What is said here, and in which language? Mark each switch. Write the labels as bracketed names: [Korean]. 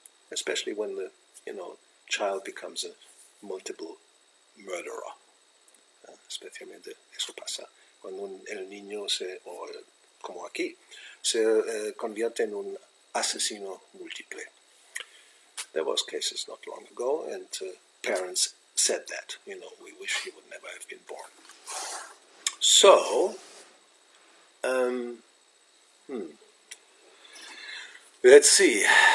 [English] Especially when the child becomes a multiple murderer. [Spanish] Especialmente eso pasa cuando el niño como aquí, se convierte en un asesino múltiple. [English] There was cases not long ago, and parents said that, we wish he would never have been born. So, Let's see.